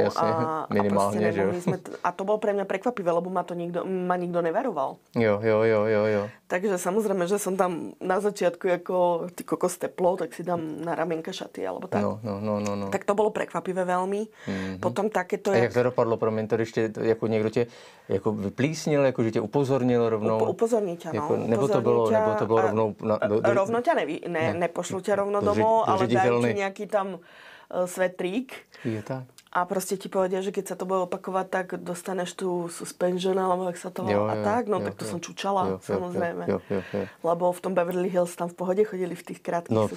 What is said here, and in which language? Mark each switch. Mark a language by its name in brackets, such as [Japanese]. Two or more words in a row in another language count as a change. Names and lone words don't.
[Slovak] Jasne, minimálne, a nemohli sme a to bolo pre mňa prekvapivé, lebo ma nikto nevaroval. [Czech] Jo. [Slovak] Takže samozrejme, že som tam na začiatku ako ty kokos teplo, tak si dám na ramienka šaty, alebo tak. No. Tak to bolo prekvapivé veľmi. Potom takéto... [Czech] A jak to dopadlo, promiň, to ještě, jako někdo tě jako vyplísnil, jako že tě upozornil rovnou? [Slovak] Upozorniť ťa, [Czech] jako, nebo to bylo rovnou... [Slovak] Rovno ťa nepošlu ťa rovno domov, ale dajú ti nejaký tam svetrík. Je tak. A proste ti povedia, že keď sa to bude opakovať, tak dostaneš tú suspension, alebo jak sa to volá. A tak, tak to som čučala, samozrejme. [Czech] Jo. [Slovak] Lebo v tom Beverly Hills tam v pohode chodili v tých krátkych sukniach.